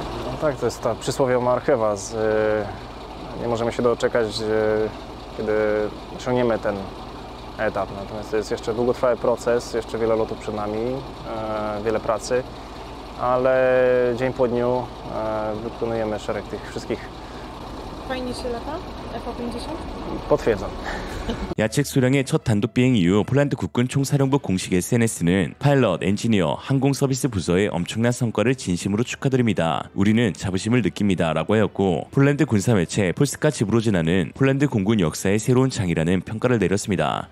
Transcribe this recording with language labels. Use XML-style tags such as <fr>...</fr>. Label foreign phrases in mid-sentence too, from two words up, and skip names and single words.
<pl>No tak, to jest ta przysłowiowa marchewa. Nie możemy się doczekać, kiedy osiągniemy ten etap. Natomiast to jest jeszcze długotrwały proces, jeszcze wiele lotów przed nami, wiele pracy, ale dzień po dniu wykonujemy szereg tych wszystkich. Fajnie się lata? FA50? Potwierdzam.</pl> <ko>야책 수령의 첫 단독 비행 이후 폴란드 국군 총사령부 공식 SNS는 파일럿, 엔지니어, 항공 서비스 부서의 엄청난 성과를 진심으로 축하드립니다. 우리는 자부심을 느낍니다. 라고 하였고 폴란드 군사 매체 폴스카 지브로지나는 폴란드 공군 역사의 새로운 장이라는 평가를 내렸습니다.</ko>